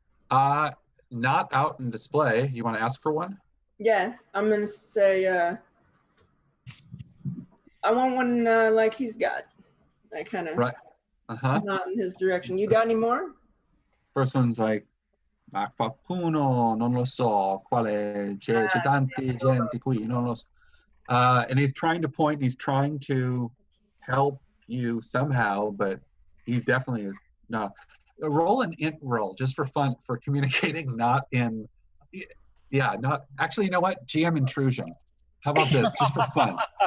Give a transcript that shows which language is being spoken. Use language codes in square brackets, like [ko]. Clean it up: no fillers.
[en] not out in display. You want to ask for one? Yeah, I'm gonna say I want one like he's got. I kind of Right. not in his direction. You got any more? First one's like, [it] Ma qualcuno non lo so quale c'è tanti gente qui non lo so. [en] And he's trying to point. He's trying to help you somehow, but he definitely is not. Roll an int roll just for fun for communicating, not in. Yeah, not actually. You know what? GM intrusion. How about this? Just for fun.